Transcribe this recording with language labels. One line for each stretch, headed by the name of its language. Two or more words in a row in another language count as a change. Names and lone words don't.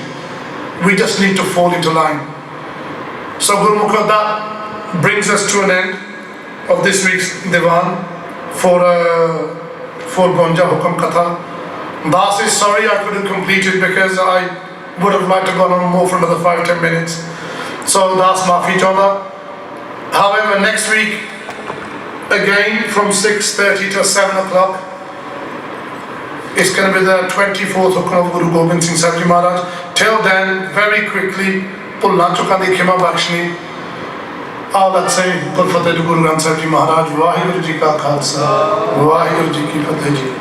English: We just need to fall into line. So Gurmukh, that brings us to an end of this week's Diwan for Gonja Hukam Katha. Das is sorry I couldn't complete it because I would have liked to go on more for another 5-10 minutes. So that's
Punjabi: ਮਾਫ਼ੀ ਚਾਹੁੰਦਾ.
English: However, next week again from 6:30 to 7 o'clock it's going to be the 24th Hukam of Guru Gobind Singh Sahib Ji Maharaj. Till then, very quickly,
Punjabi: ਭੁੱਲਾਂ ਚੁੱਕਾਂ ਦੀ ਖਿਮਾ ਬਖਸ਼ਣੀ.
English: let's say Guru Granth Sahib Ji Maharaj.
Punjabi: ਵਾਹਿਗੁਰੂ ਜੀ ਕਾ ਖਾਲਸਾ ਵਾਹਿਗੁਰੂ ਜੀ ਕੀ ਫਤਿਹ ਜੀ.